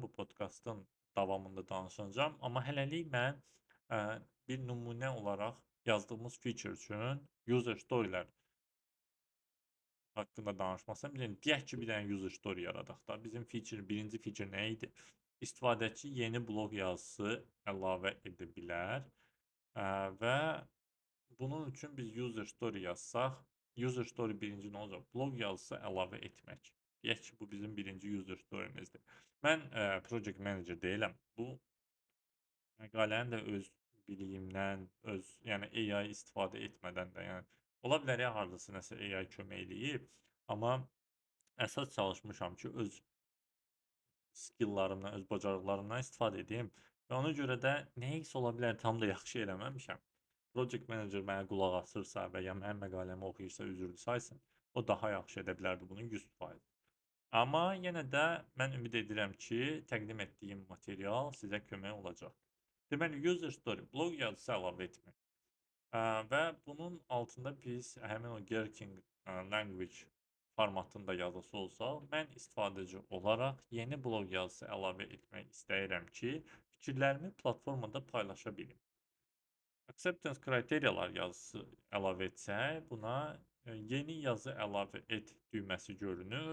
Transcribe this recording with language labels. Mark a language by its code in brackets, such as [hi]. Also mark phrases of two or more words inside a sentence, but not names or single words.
[az] Bu podkastın davamında danışacağam. Amma hələlik mən bir nümunə olaraq yazdığımız feature üçün [en] user storylər [az] haqqında danışmasam, deyək ki, bir dənə [en] user story [az] yaradaq da. Bizim birinci feature nə idi? İstifadəçi yeni blog yazısı əlavə edə bilər və bunun üçün biz [en] user story [az] yazsaq, [en] user story [az] birinci nə olacaq? Blog yazısı əlavə etmək. Deyək ki, bu bizim birinci [en] user story'mizdir. [az] Mən [en] project manager [az] deyiləm. Bu məqaləni də öz biliyimdən, yəni AI istifadə etmədən də, yəni ola bilər ya hardasa nəsə AI kömək eləyib, amma əsas çalışmışam ki, öz skilllarımdan, öz bacarıqlarımdan istifadə edim və ona görə də nəyisə ola bilər tam da yaxşı eləməmişəm. [en] Project manager [az] mənə qulaq asırsa və ya mənim məqaləmi oxuyursa, üzrlü saysın, o daha yaxşı edə bilərdi bunu 100%. Amma yenə də mən ümid edirəm ki, təqdim etdiyim material sizə kömək olacaq. Deməli, [en] user story, [az] blog yazısı əlavə etmək. Və bunun altında biz həmin o [en] Gherkin language [az] formatında yazısı olsa, mən istifadəci olaraq yeni blog yazısı əlavə etmək istəyirəm ki, fikirlərimi platformada paylaşa bilim. Acceptance kriteriyalar yazısı əlavə etsək, buna yeni yazı əlavə et düyməsi görünür.